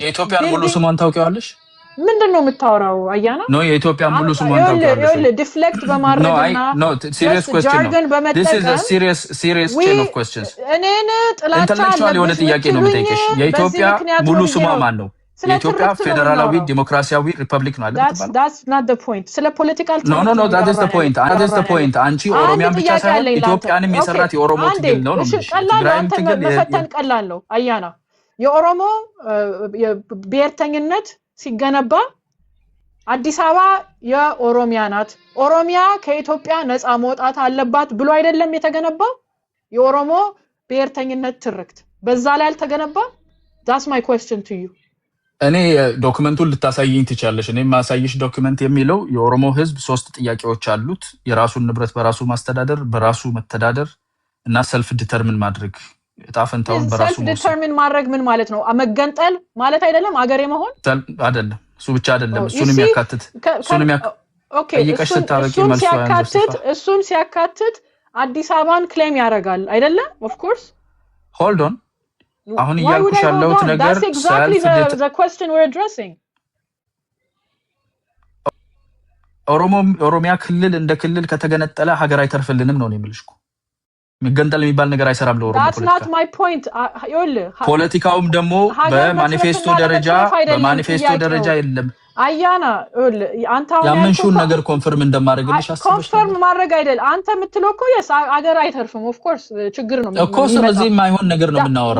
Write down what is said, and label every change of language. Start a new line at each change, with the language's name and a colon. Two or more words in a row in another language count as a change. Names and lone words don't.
Amharic: የኢትዮጵያን ሙሉ ስሟን ታውቂዋለሽ? ምንድነው የምታወራው አያና? ነው የኢትዮጵያ ሙሉ ስሟን ታውቂዋለሽ? ዲፍሌክት በማድረግና
English: no serious question no. this is a serious chain of questions.
Amharic: እኔን ጥላቻ ኢንተሌክቹዋል የሆነ ጥያቄ ነው የምጠይቅሽ። የኢትዮጵያ ሙሉ ስሟ ማን ነው? የኢትዮጵያ ፌደራላዊ ዲሞክራሲያዊ ሪፐብሊክ ነው አይደል?
English: that's not the point.
Amharic: ስለ ፖለቲካል
English: no that is the point
Amharic: አንቺ ኦሮሚያን ብቻ ሳይሆን ኢትዮጵያንም የሰራት የኦሮሞ ትግል ነው ነው ትግራይም ትግል መፈተን ቀላል ነው አያና። የኦሮሞ ብሔርተኝነት ሲገነባ አዲስ አበባ የኦሮሚያ ናት፣ ኦሮሚያ ከኢትዮጵያ ነፃ መውጣት አለባት ብሎ አይደለም የተገነባው? የኦሮሞ ብሔርተኝነት ትርክት በዛ ላይ አልተገነባም?
English: that's my question to you።
Amharic: እኔ ዶክመንቱን ልታሳይኝ ትችላለሽ። እኔ ማሳይሽ ዶክመንት የሚለው የኦሮሞ ህዝብ 3 ጥያቄዎች አሉት። የራሱን ንብረት በራሱ ማስተዳደር፣ በራሱ መተዳደር እና
English: self determine
Amharic: ማድረግ፣ እጣፈንታውን በራሱ
English: self determine
Amharic: ማድረግ ምን ማለት ነው? መገንጠል ማለት አይደለም? አገሬ መሆን አይደለም? እሱ ብቻ አይደለም፣ እሱንም ያካትት ኦኬ፣ እሱን ሲያካትት አዲስ አበባን ክሌም ያደርጋል አይደለም?
English: of course hold on።
Amharic: አሁን እያልኩሽ ያለሁት ነገር
English: the question we're addressing
Amharic: ኦሮሚያ ክልል እንደ ክልል ከተገነጠለ ሀገር አይተርፍልንም ነው የምልሽ እኮ። የሚገንጠል የሚባል ነገር አይሰራም ለኦሮሞ
English: that's not my point።
Amharic: ፖለቲካውም ደግሞ በማኒፌስቶ ደረጃ የለም። አያና አንተ ያመንሽውን ነገር ኮንፈርም እንደማድረግልሽ አስበሽ ኮንፈርም ማድረግ አይደል አንተ የምትለው እኮ yes አገር አይተርፍም።
English: of course
Amharic: ችግር ነው እኮ። ስለዚህ ማይሆን ነገር ነው የምናወራው።